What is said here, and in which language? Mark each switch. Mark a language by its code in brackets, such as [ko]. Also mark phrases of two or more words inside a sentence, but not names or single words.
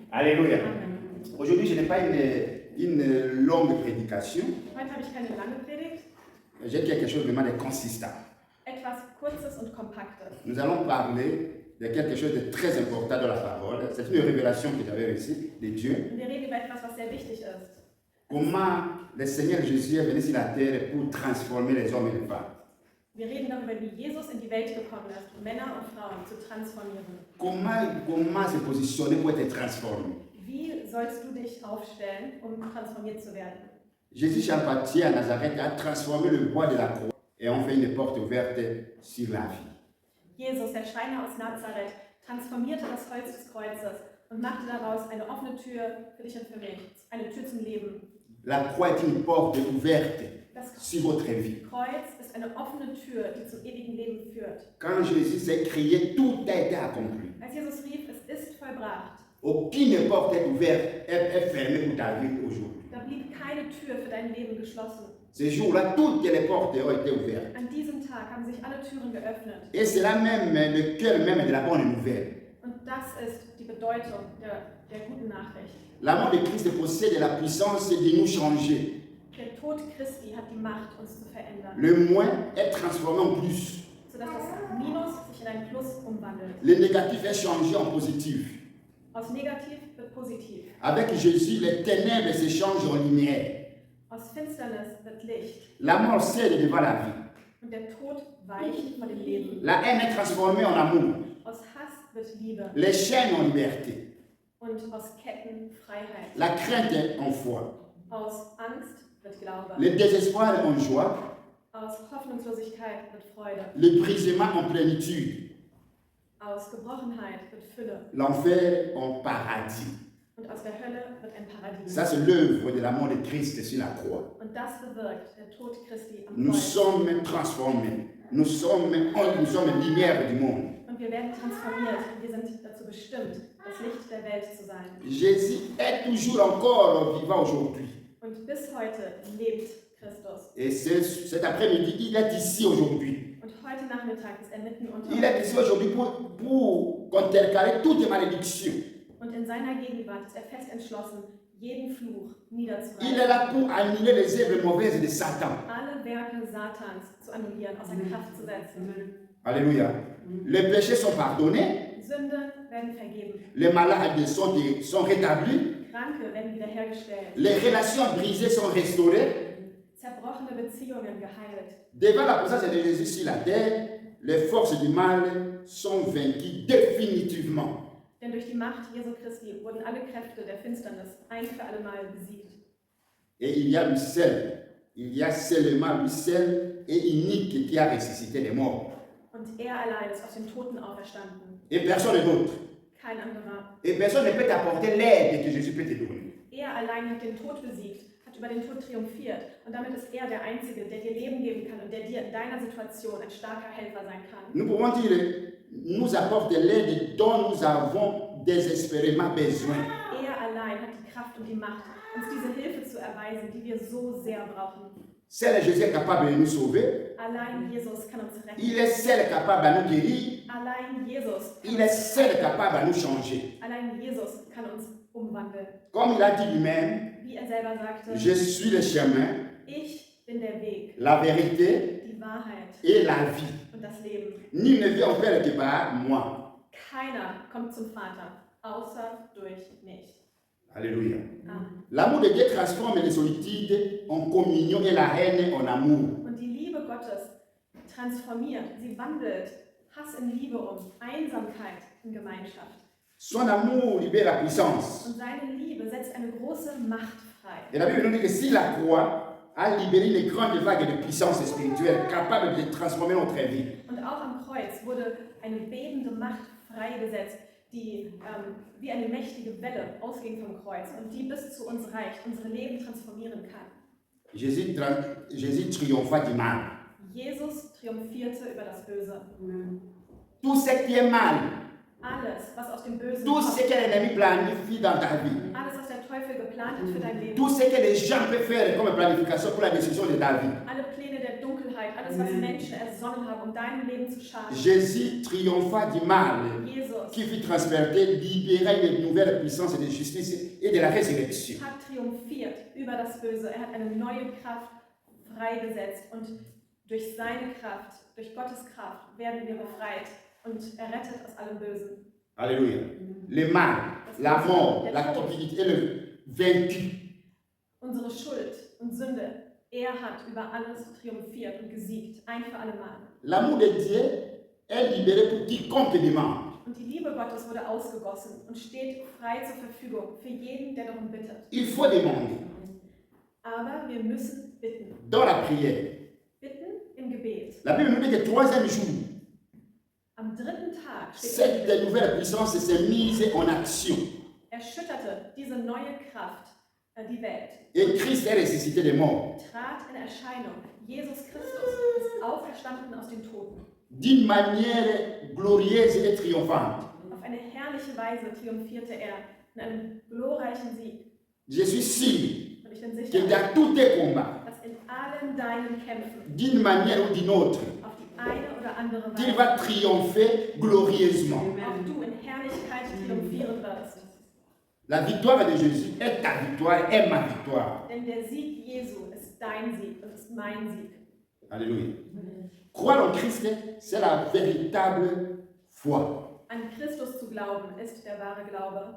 [fr] Alléluia. Amen. Aujourd'hui, je n'ai pas une longue prédication. [de] Heute habe ich keine lange Predigt, [fr] J'ai quelque chose vraiment de consistant. [de] etwas Kurzes und Kompaktes. [fr] Nous allons parler de quelque chose de très important dans la parole. C'est une révélation que j'avais reçue de Dieu. [de] Und wir reden über etwas, was sehr wichtig ist. [fr] Comment le Seigneur Jésus est venu sur la terre pour transformer les hommes et les femmes. [de] Wir reden darüber, wie Jesus in die Welt gekommen ist, um Männer und Frauen zu transformieren. [fr] Comment se positionner pour être transformé. [de] Wie sollst du dich aufstellen, um transformiert zu werden? [fr] Jésus Charpentier à Nazareth a transformé le bois de la croix et on fait une porte ouverte sur la vie. [de] Jesus, der Schreiner aus Nazareth, transformierte das Holz des Kreuzes und machte daraus eine offene Tür für dich und für mich, eine Tür zum Leben. [fr] La croix est une porte ouverte [de] Das [fr] sur votre vie. [de] Kreuz ist eine offene Tür, die zum ewigen Leben führt. [fr] Quand Jésus s'est crié, tout a été accompli. [de] Als Jesus rief, es ist vollbracht, [fr] Aucune porte est ouverte, est fermée pour ta vie aujourd'hui. [de] da blieb keine Tür für dein Leben geschlossen. [fr] Ce jour-là, toutes les portes ont été ouvertes. [de] An diesem Tag haben sich alle Türen geöffnet. [fr] Et c'est là même le cœur même de la bonne nouvelle. [de] Und das ist die Bedeutung der guten Nachricht. [fr] La mort de Christ possède la puissance de nous changer. [de] Der Tod Christi hat die Macht, uns zu verändern, [fr] Le moins est transformé en plus. [de] sodass das Minus sich in ein Plus umwandelt. [fr] Le négatif est changé en positif. [de] Aus negativ wird positiv. [fr] Avec Jésus, les ténèbres se changent en lumière. [de] Aus Finsternis wird Licht. [fr] La mort cède devant la vie. [de] Und der Tod weicht vor dem Leben. [fr] La haine est transformée en amour. [de] Aus Hass wird Liebe. [fr] Les chaînes en liberté. [de] Und aus Ketten Freiheit. [fr] La crainte en foi. [de] Aus Angst wird Glaube. [fr] Le désespoir en joie. [de] Aus Hoffnungslosigkeit wird Freude. [fr] Le brisement en plénitude. [de] Aus Gebrochenheit wird Fülle. [fr] L'enfer en paradis. [de] Und aus der Hölle wird ein Paradies. [fr] Ça, c'est l'œuvre de la mort de Christ sur la croix. [de] Und das bewirkt der Tod Christi am [fr] Nous [de] Kreuz. [fr] sommes transformés. Nous sommes lumière du monde. [de] Und wir werden transformiert. Wir sind dazu bestimmt, das Licht der Welt zu sein. [fr] Jésus est toujours encore vivant aujourd'hui. [de] Und bis heute lebt Christus. [fr] Et cet après-midi, il est ici aujourd'hui. [de] Und heute Nachmittag ist er mitten unter [fr] Il est [de] uns. [fr] ici aujourd'hui pour contrecarrer toutes les malédictions. [de] Und in seiner Gegenwart ist er fest entschlossen, jeden Fluch [fr] Il est [de] niederzureißen. [fr] là pour annuler les œuvres mauvaises de Satan. [de] Alle Werke Satans zu annullieren, außer Kraft zu setzen. [fr] Alléluia. Les péchés sont pardonnés. [de] Sünden werden vergeben. [fr] Les malades sont rétablis. [de] Kranke werden wiederhergestellt. [fr] Les relations brisées sont restaurées. [de] Zerbrochene Beziehungen geheilt. [fr] Devant la présence de Jésus sur la terre, les forces du mal sont vaincues définitivement. [de] Denn durch die Macht Jesu Christi wurden alle Kräfte der Finsternis ein für alle Mal besiegt. [fr] Et il y a seulement lui seul et unique qui a ressuscité les morts. [de] Und er allein ist aus den Toten auferstanden. [fr] Et personne d'autre. [de] Kein anderer. [fr] Et personne ne peut t'apporter l'aide que Jésus peut te donner. [de] Er allein hat den Tod besiegt, hat über den Tod triumphiert. Und damit ist er der Einzige, der dir Leben geben kann und der dir in deiner Situation ein starker Helfer sein kann. [fr] Nous pouvons dire, nous apporte l'aide dont nous avons désespérément besoin. [de] Er allein hat die Kraft und die Macht, uns diese Hilfe zu erweisen, die wir so sehr brauchen. [fr] Seul Jésus est capable de nous sauver. [de] Allein Jesus kann uns retten. [fr] Il est seul capable de nous guérir. [de] Allein Jesus kann [fr] Il est [de] uns [fr] seul capable de nous changer. [de] Allein Jesus kann uns umwandeln. [fr] Comme il a dit lui-même, [de] Wie er selber sagte, [fr] je suis le chemin, [de] ich bin der Weg, [fr] la vérité [de] die Wahrheit [fr] et la vie. [de] und das Leben. [fr] Nul ne vient au Père que par moi. [de] Keiner kommt zum Vater, außer durch mich. [fr] Alléluia. Amen. L'amour de Dieu transforme les solitudes en communion et la haine en amour. [de] Und die Liebe Gottes transformiert, sie wandelt Hass in Liebe um, Einsamkeit in Gemeinschaft. [fr] Son amour libère la puissance. [de] Und seine Liebe setzt eine große Macht frei. [fr] Et la Bible nous dit que si la croix a libéré les grandes vagues de puissance spirituelle capables de transformer notre vie, [de] Und auch am Kreuz wurde eine bebende Macht freigesetzt, die wie eine mächtige Welle ausging vom Kreuz und die bis zu uns reicht, unsere Leben transformieren kann. [fr] Jésus triompha du mal. [de] Jesus triumphierte über das Böse. [fr] Tout ce qui est mal, [de] Alles, was aus dem Bösen [fr] tout [de] kommt, [fr] ce que l'ennemi planifie dans ta vie, [de] alles, was der Teufel Teufel geplant hat für dein Leben. [fr] Tout ce que les gens peuvent faire comme planification pour la destruction de ta vie. [de] Alle Pläne der Dunkelheit, alles was Menschen ersonnen haben, um deinem Leben zu schaden. [fr] Jésus triompha du mal [de] Jesus [fr] qui fut transporté, libéré de nouvelles puissances de justice et de la résurrection. [de] hat triumphiert über das Böse. Er hat eine neue Kraft freigesetzt und durch seine Kraft, durch Gottes Kraft werden wir befreit und errettet aus allem Bösen. [fr] Alléluia. Le mal, la mort, la cupidité et le vaincu. [de] Unsere Schuld und Sünde, er hat über alles triumphiert und gesiegt, ein für alle Mal. [fr] L'amour de Dieu est libéré pour quiconque demande. [de] Und die Liebe Gottes wurde ausgegossen und steht frei zur Verfügung für jeden, der darum bittet. [fr] Il faut demander. [de] Aber wir müssen bitten. [fr] Dans la prière. [de] Bitten im Gebet. [fr] La Bible nous dit que troisième jour, [de] Am dritten Tag steht [fr] cette nouvelle puissance s'est mise en action. [de] erschütterte diese neue Kraft die Welt. [fr] Et Christ est ressuscité des morts. [de] Trat in Erscheinung. Jesus Christus ist auferstanden aus den Toten. [fr] D'une manière glorieuse et triomphante. [de] Auf eine herrliche Weise triumphierte er in einem glorreichen Sieg. [fr] Je suis sûr [de] Und ich bin [fr] que [de] sicher, [fr] dans tous tes combats, [de] dass in allen deinen Kämpfen [fr] d'une manière ou d'une autre, [de] auf die eine oder andere [fr] qu'il [de] Weise [fr] va triompher glorieusement. [de] auch du in Herrlichkeit triumphieren wirst. [fr] La victoire de Jésus est ta victoire, est ma victoire. [de] Denn der Sieg Jesu ist dein Sieg und ist mein Sieg. [fr] Alléluia. Croire en Christ, c'est la véritable foi. [de] An Christus zu glauben ist der wahre Glaube.